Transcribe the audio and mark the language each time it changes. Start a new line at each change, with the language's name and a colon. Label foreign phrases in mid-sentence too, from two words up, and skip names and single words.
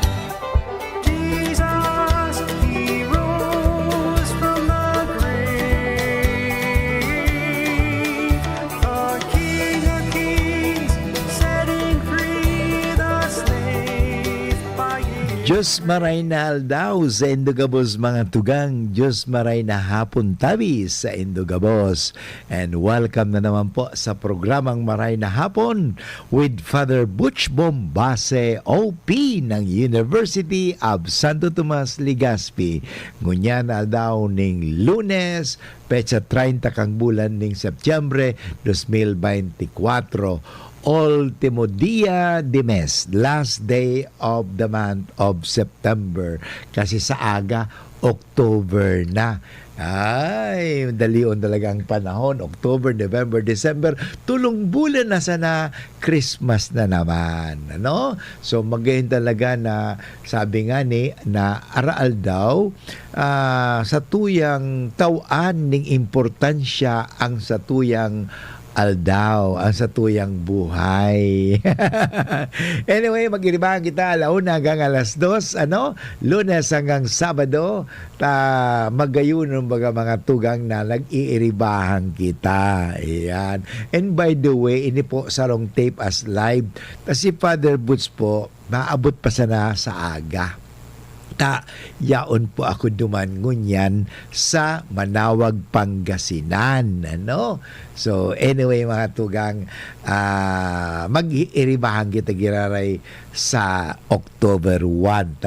English: Jesus, He rose from the grave. The King of Kings, setting free the slave by His.
Bikol: Diyos maray na aldaw sa Indogabos mga tugang, Diyos maray na hapon tabi sa Indogabos.
English: And welcome
Bikol: na naman po sa programang Maray na Hapon with Father Butch Bombase, OP ng University of Santo Tomas, Legazpi. Ngunyan aldaw ning Lunes, petsa 30 kang bulan ning Setyembre 2024.
Spanish: Ultimo dia de mes,
English: last day of the month of September.
Bikol: Kasi sa aga, October na. Ay, dalion talaga ang panahon. October, November, December, tulong bulan na sana, Christmas na naman. Ano? So, magayon talaga na, sabi nga ni, na araal daw, sa tuyang tawaan ning importansya ang sa tuyang aldaw, ang satuyang buhay. Anyway, mag-iribahan kita alauna hanggang alas 2, Lunes hanggang Sabado, magayon ng mga tugang na nag-iiribahan kita. Ayan.
English: And by the way,
Bikol: ini po sarong
English: tape as live.
Bikol: Kasi Father Boots po, maabot pa sana sa aga. Yaon po ako duman ngunyan sa Manawag, Pangasinan. So anyway mga tugang, mag-iiribahan kita giraray sa October 1.